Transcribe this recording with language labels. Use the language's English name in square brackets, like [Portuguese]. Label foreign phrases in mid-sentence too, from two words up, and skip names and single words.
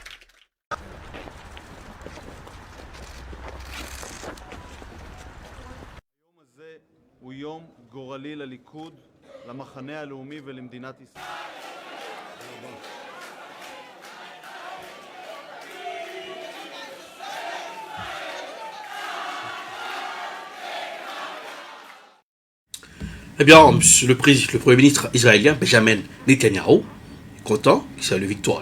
[Hebrew] היום הזה הוא יום גורלי לליכוד, למחנה הלאומי ולמדינת ישראל. [French] Eh bien, le Premier ministre israélien, Benjamin Netanyahu, est content, c'est la victoire.